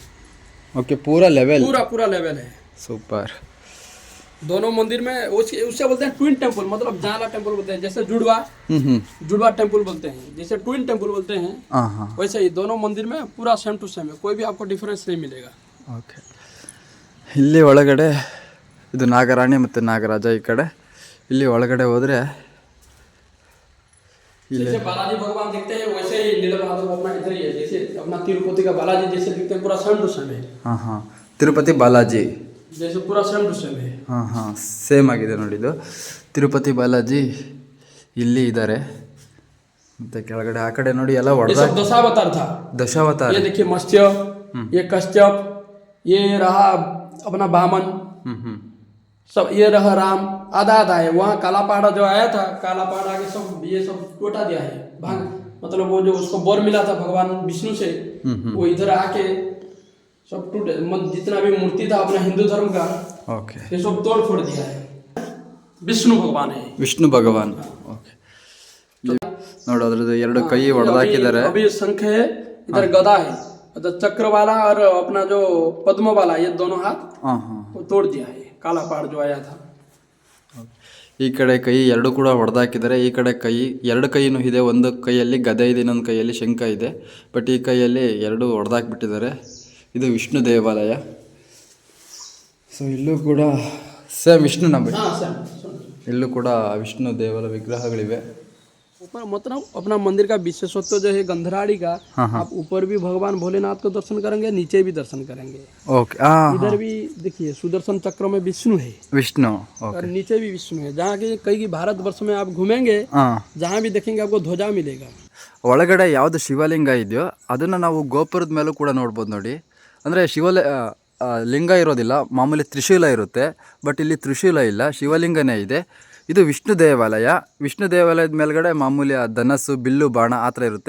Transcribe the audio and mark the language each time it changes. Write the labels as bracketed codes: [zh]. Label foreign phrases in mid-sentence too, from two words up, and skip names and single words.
[hi] ओके, पूरा लेवल? पूरा लेवल है. सुपर. दोनों मंदिर में उससे बोलते हैं [en] twin temple, [hi] मतलब जाला टेम्पल बोलते हैं. जैसे जुड़वा टेम्पल बोलते हैं, जैसे [en] twin temple [hi] बोलते हैं, हाँ हाँ. वैसे ही दोनों मंदिर में पूरा [en] same to same [hi] है, कोई भी आपको डिफरेंस नहीं मिलेगा. [kn] ಓಕೆ. ಇಲ್ಲಿ ಒಳಗಡೆ ಇದು ನಾಗರಾಣಿ ಮತ್ತು ನಾಗರಾಜ. ಈ ಕಡೆ ಇಲ್ಲಿ ಒಳಗಡೆ ಹೋದರೆ [hi] जैसे बालाजी भगवान दिखते हैं वैसे ही नीलमाधव अपना इधर ही है. जैसे अपना तिरुपति का बालाजी जैसे दिखते हैं, पूरा [en] same to same [hi] है. [kn] ಹಾಂ ಹಾಂ, ತಿರುಪತಿ ಬಾಲಾಜಿ. [hi] जैसे पूरा [en] same to same [hi] है. [kn] ಹಾಂ ಹಾಂ, ಸೇಮ್ ಆಗಿದೆ ನೋಡಿ. ಇದು ತಿರುಪತಿ ಬಾಲಾಜಿ ಇಲ್ಲಿ ಇದ್ದಾರೆ. ಮತ್ತು ಕೆಳಗಡೆ ಆ ಕಡೆ ನೋಡಿ ಎಲ್ಲ [hi] ये [kn] ಹೊಡೆದ [hi] सब दशावतार था. [kn] ದಶಾವತಾರ. [hi] ये देखिए मत्स्य, ये कश्यप, ये रहा अपना बामन, सब ये रहा राम. आधा है. वहाँ काला पहाड़ा जो आया था, काला पहाड़ा के सब ये सब टोटा दिया है, भाग, मतलब वो जो उसको वर मिला था भगवान विष्णु से, वो इधर आके सब टूटे. जितना भी मूर्ति था अपना हिंदू धर्म का, [kn] ಓಕೆ. [hi] ये सब तोड़ फोड़ दिया है. विष्णु भगवान है. [kn] ವಿಷ್ಣು ಭಗವಾನ್. ಓಕೆ. ನೋಡಿ ಅದ್ರದ್ದು 2 ಕೈ ಹೊಡೆದಾಕಿದ್ದಾರೆ. [hi] अभी शंख है, इधर गदा है, इधर चक्र वाला और अपना जो पद्म वाला, ये दोनों हाथ [kn] ಹಾಂ ಹಾಂ. [hi] वो तोड़ दिया है. काला पहाड़ जो आया था. [kn] ಈ ಕಡೆ ಕೈ 2 ಕೂಡ ಹೊಡೆದಾಕಿದ್ದಾರೆ. ಈ ಕಡೆ ಕೈ 2 ಕೈನೂ ಇದೆ. ಒಂದು ಕೈಯಲ್ಲಿ ಗದೆ ಇದೆ, ಇನ್ನೊಂದು ಕೈಯಲ್ಲಿ ಶಂಖ ಇದೆ. ಬಟ್ ಈ ಕೈಯಲ್ಲಿ 2 ಹೊಡೆದಾಕ್ಬಿಟ್ಟಿದ್ದಾರೆ. ಇದು ವಿಷ್ಣು ದೇವಾಲಯ. ಸೊ ಇಲ್ಲೂ ಕೂಡ ಸೇಮ್ ವಿಷ್ಣು ನಮ್ಮ [hi] हाँ सर. [kn] ಇಲ್ಲೂ ಕೂಡ ವಿಷ್ಣು ದೇವರ ವಿಗ್ರಹಗಳಿವೆ. [hi] ऊपर मतलब अपना मंदिर का विशेषत्व जो है गंधराड़ी का, आप ऊपर भी भगवान भोलेनाथ को दर्शन करेंगे, नीचे भी दर्शन करेंगे. [kn] ಓಕೆ. ಹಾಂ, [hi] इधर भी देखिए सुदर्शन चक्र में विष्णु है [kn] ವಿಷ್ಣು. [hi] और [kn] ಓಕೆ. [hi] नीचे भी विष्णु है. जहाँ की कई भारत वर्ष में आप घूमेंगे, [kn] ಹಾಂ. [hi] जहाँ भी देखेंगे आपको ध्वजा मिलेगा. [kn] ಒಳಗಡೆ ಯಾವುದು ಶಿವಲಿಂಗ ಇದೆಯೋ ಅದನ್ನು ನಾವು ಗೋಪುರದ ಮೇಲೂ ಕೂಡ ನೋಡ್ಬೋದು ನೋಡಿ. ಅಂದರೆ ಲಿಂಗ ಇರೋದಿಲ್ಲ, ಮಾಮೂಲಿ ತ್ರಿಶೂಲ ಇರುತ್ತೆ. ಬಟ್ ಇಲ್ಲಿ ತ್ರಿಶೂಲ ಇಲ್ಲ, ಶಿವಲಿಂಗನೇ ಇದೆ. ಇದು ವಿಷ್ಣು ದೇವಾಲಯ. ವಿಷ್ಣು ದೇವಾಲಯದ ಮೇಲ್ಗಡೆ ಮಾಮೂಲಿ ಧನಸ್ಸು, ಬಿಲ್ಲು, ಬಾಣ ಆ ಥರ ಇರುತ್ತೆ.